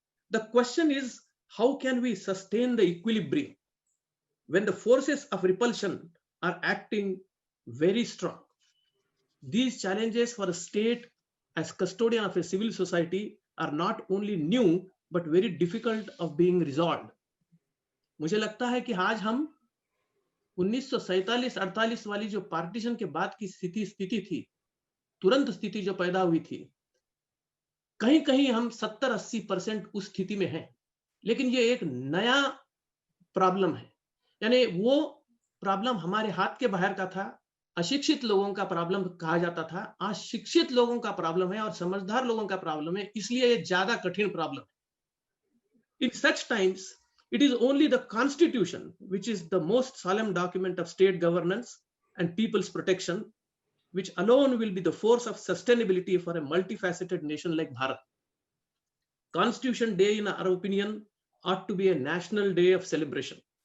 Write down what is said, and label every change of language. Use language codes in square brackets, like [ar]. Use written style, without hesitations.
[en] The question is, how can we sustain the equilibrium when the forces of repulsion are acting very strong? These challenges for a state as custodian of a civil society are not only new, but very difficult of being resolved. [hi] मुझे लगता है कि आज हम 1947-48 वाली जो partition के बाद की स्थिति थी, तुरंत स्थिति जो पैदा हुई थी, कहीं कहीं हम 70-80% उस स्थिति में हैं। लेकिन ये एक नया प्रॉब्लम है, यानी वो प्रॉब्लम हमारे हाथ के बाहर का था। अशिक्षित लोगों का प्रॉब्लम कहा जाता था, आज शिक्षित लोगों का प्रॉब्लम है और समझदार लोगों का प्रॉब्लम है, इसलिए ये ज्यादा कठिन प्रॉब्लम है। [en] In such times, it is only the Constitution, which is the most solemn document of state governance and people's protection, which alone will be the force of sustainability for a multifaceted nation like Bharat. Constitution Day, in our opinion, ought to be a national day of celebration.